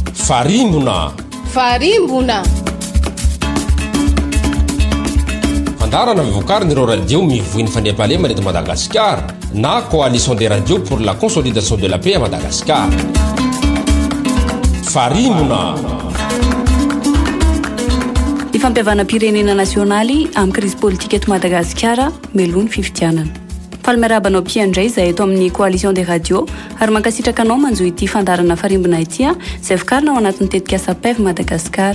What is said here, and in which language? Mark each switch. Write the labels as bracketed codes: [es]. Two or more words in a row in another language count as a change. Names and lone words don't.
[mg] Farimbona. Fandarana mivokarin'ireo radio mivoiny fandriam-pahalema eto Madagascar na [fr] coalition des radios pour la consolidation de la paix à Madagascar. [mg] Farimbona. Ny Fampiavanam-pirenena Nasionaly amin'ny [fr] crise politique [mg] eto Madagascar melony fifidianana. Falmerabanao mpiandray izay eto amin'ny [fr] coalition des radios [mg] ary mankasitraka anao manjo ity fandarana Farimbona ity izay vokarina ao anatin'ny tetika PEV Madagascar.